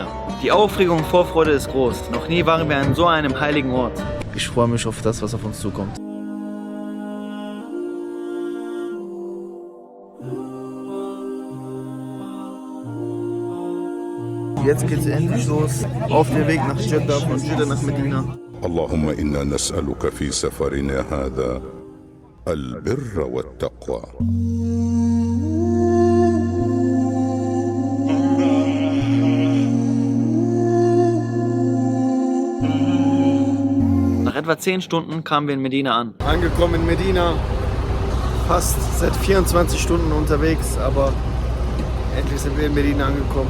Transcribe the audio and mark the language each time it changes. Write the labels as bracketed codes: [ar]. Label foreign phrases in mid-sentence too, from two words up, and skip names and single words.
[de] Die Aufregung und Vorfreude ist groß. Noch nie waren wir an so einem heiligen Ort. Ich freue mich auf das, was auf uns zukommt. Jetzt geht's endlich los, auf dem Weg nach Jeddah, von Jeddah nach Medina. [ar] اللهم إنا نسألك في سفرنا هذا البر والتقوى. [de] Nach etwa 10 Stunden kamen wir in Medina an. Angekommen in Medina, fast seit 24 Stunden unterwegs, aber endlich sind wir in Medina angekommen.